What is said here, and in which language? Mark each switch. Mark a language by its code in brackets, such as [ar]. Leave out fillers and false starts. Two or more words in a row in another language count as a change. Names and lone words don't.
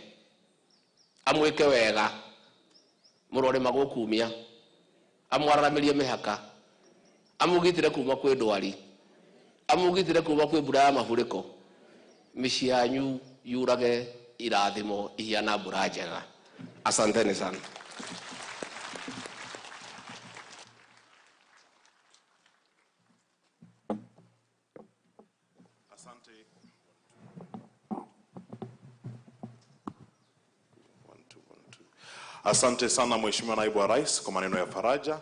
[ki] Amwike wega. Murore magukumia. Amwararamirie mihaka. Amugitire kuma kwi ndwari. Amugitire kuma kwi mbura ya mafuriko. Micii yanyu yurage irathimo ihiana mbura njega. [sw] Asanteni sana. Asante sana Mheshimiwa Naibu wa Rais kwa maneno ya faraja.